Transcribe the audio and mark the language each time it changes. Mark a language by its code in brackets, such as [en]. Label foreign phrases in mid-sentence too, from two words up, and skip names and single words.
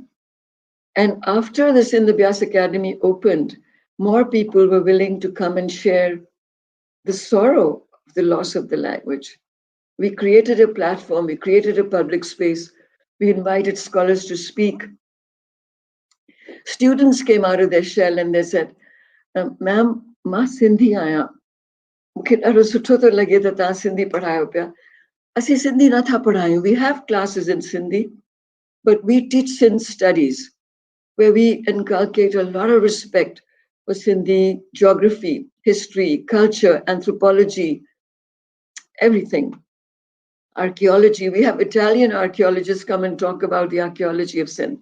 [en] And after the Sindh Abhyas Academy opened, more people were willing to come and share the sorrow of the loss of the language. We created a platform, we created a public space, we invited scholars to speak. Students came out of their shell and they said, Ma'am, [sd] मां सिंधी आयां. मूंखे ॾाढो सुठो थो लॻे त तव्हां सिंधी पढ़ायो पिया असीं सिंधी नथा पढ़ायूं [en] we have classes in Sindhi but we teach Sindh studies where we inculcate a lot of respect for Sindhi geography, history, culture, anthropology, everything. Archaeology, we have Italian archaeologists come and talk about the archaeology of Sindh.